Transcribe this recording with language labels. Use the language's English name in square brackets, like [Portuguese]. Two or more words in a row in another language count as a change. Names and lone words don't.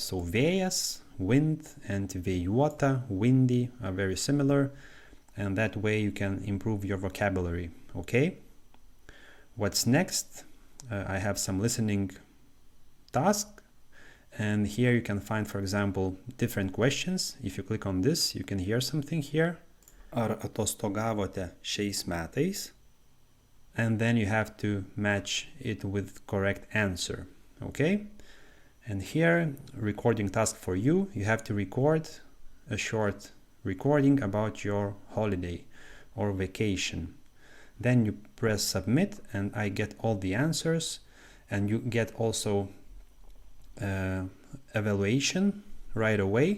[English] So vėjas, wind, and vėjuota, windy, are very similar, and that way you can improve your vocabulary. Okay, what's next? I have some listening task, and here you can find, for example, different questions. If you click on this, you can hear something here. [Lithuanian] Ar atostogavote šiais metais? [English] And then you have to match it with correct answer. Okay, and here, recording task for you. You have to record a short recording about your holiday or vacation. Then you press submit, and I get all the answers, and you get also evaluation right away.